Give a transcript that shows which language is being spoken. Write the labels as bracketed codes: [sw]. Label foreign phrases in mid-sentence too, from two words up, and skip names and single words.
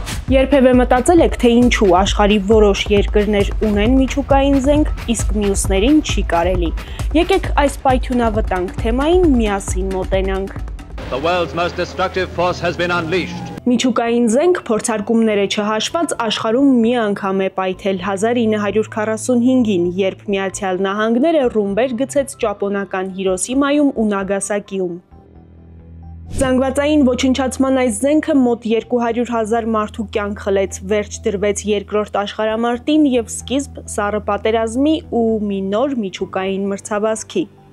[hy] Երբևէ մտածել եք, թե ինչու աշխարհի որոշ երկրներ ունեն միջուկային զենք, իսկ մյուսներին չի կարելի։ Եկեք այս պայթյունավտանգ թեմային միասին մոտենանք։ [en] The world's most destructive force has been unleashed. [hy] Միջուկային զենք փորձարկումները չհաշված աշխարհում մի անգամ է պայթել 1945-ին, երբ Միացյալ Նահանգները ռումբեր գցեց ճապոնական Հիրոսիմայում ու Նագասակիում։ Զանգվածային ոչնչացման այս զենքը մոտ 200,000 մարդու կյանք խլեց, վերջ դրվեց երկրորդ աշխարհամարտին և սկիզբ սառը պատերազմի ու մի նոր միջուկային մրցավազքի։